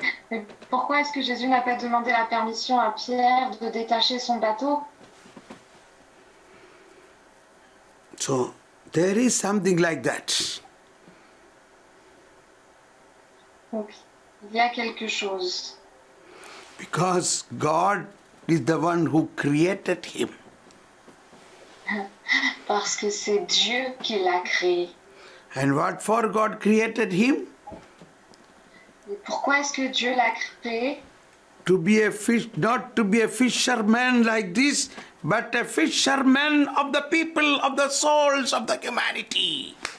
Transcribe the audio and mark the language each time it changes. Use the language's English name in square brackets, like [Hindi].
[French] Mais pourquoi est-ce que Jésus n'a pas demandé la permission à Pierre de détacher son bateau? [English] So there is something like that. [French] Donc, il y a quelque chose. [English] Because God is the one who created him. [French] Parce que c'est Dieu qui l'a créé. [English] And what for God created him? [French] Et pourquoi est-ce que Dieu l'a créé? [English] To be a fish, not to be a fisherman like this, but a fisherman of the people, of the souls of the humanity.